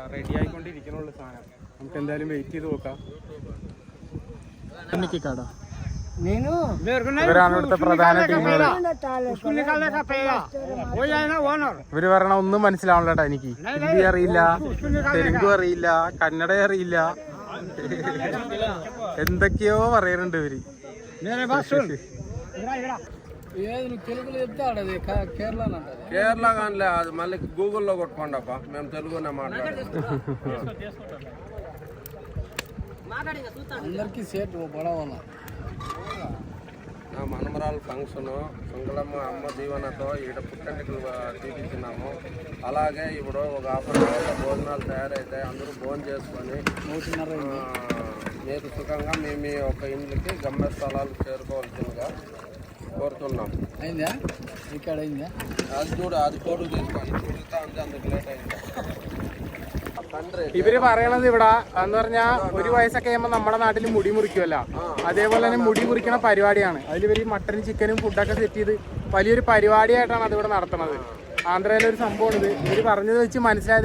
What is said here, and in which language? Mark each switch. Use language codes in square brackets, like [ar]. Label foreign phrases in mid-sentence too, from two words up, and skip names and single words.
[ml] റെഡി ആയിക്കൊണ്ടിരിക്കണുള്ളൂ സാധനം. നമുക്ക് എന്തായാലും വെയിറ്റ് ചെയ്ത് നോക്കാം. ഇവരാണ് ഇവിടുത്തെ പ്രധാന ടീമുകൾ. ഇവര് പറയണ ഒന്നും മനസ്സിലാവണല്ലോട്ടാ എനിക്ക്. ഹിന്ദി അറിയില്ല, തെലുങ്കു അറിയില്ല, കന്നഡ അറിയില്ല, എന്തൊക്കെയോ പറയുന്നുണ്ട് ഇവര്. [te] కేరళ కానిలే అది మళ్ళీ గూగుల్లో కొట్టుకోండప్ప మేము తెలుగునే మాట్లాడాలి. అందరికీ సేట్ పడవాల. నా మనమరాలు ఫంక్షన్ సుంగలమ్మ అమ్మ దీవెనతో ఈడ పుట్టెంటుకలు తీపించినాము. అలాగే ఇప్పుడు ఒక [en] half an hourలో [te] భోజనాలు తయారైతాయి. అందరూ భోజనం చేసుకొని మీరు సుఖంగా మీ ఒక ఇంటికి గమ్యస్థలాలు చేరుకోవాల్సిందిగా కోరుతున్నాం. అయిందా ఇక్కడ అయిందా? అది చూడు, అది ఫోటో తీసుకోండి. చూడుతా ఉంది, అందుకు లేట్ అయింది. [ml] ഇവര് പറയണത് ഇവിടെ എന്ന് പറഞ്ഞാൽ ഒരു വയസ്സൊക്കെ ആകുമ്പോൾ നമ്മുടെ നാട്ടിൽ മുടി മുറിക്കുമല്ലോ, അതേപോലെ തന്നെ മുടി മുറിക്കണ പരിപാടിയാണ്. അതിൽ ഇവർ മട്ടനും ചിക്കനും ഫുഡൊക്കെ സെറ്റ് ചെയ്ത് വലിയൊരു പരിപാടിയായിട്ടാണ് അതിവിടെ നടത്തുന്നത്. ആന്ധ്രയിലൊരു സംഭവമാണ് ഇത്. ഇവർ പറഞ്ഞത് വെച്ച് മനസ്സിലായത്.